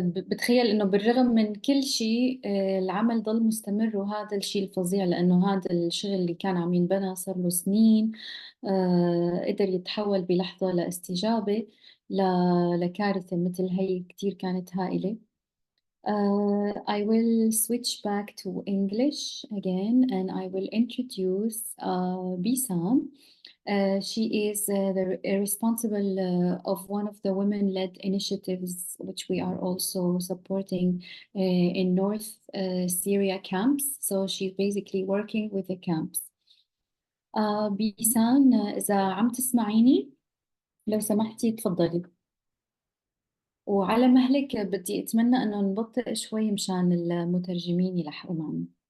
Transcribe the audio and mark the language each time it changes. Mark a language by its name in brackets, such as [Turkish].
[Arabic] بتخيل إنه بالرغم من كل شيء العمل ضل مستمر، وهذا الشيء الفظيع، لأنه هذا الشغل اللي كان عم ينبنى صار له سنين قدر يتحول بلحظة لاستجابة لكارثة مثل هي كتير كانت هائلة. [English] I will switch back to English again, and I will introduce Bisam. She is the responsible of one of the women-led initiatives, which we are also supporting in North Syria camps. So she's basically working with the camps. [Arabic] بيسان إذا عم تسمعيني لو سمحتي تفضلي. وعلى مهلك بدي أتمنى أنه نبطئ شوي مشان المترجمين يلحقوا معنا.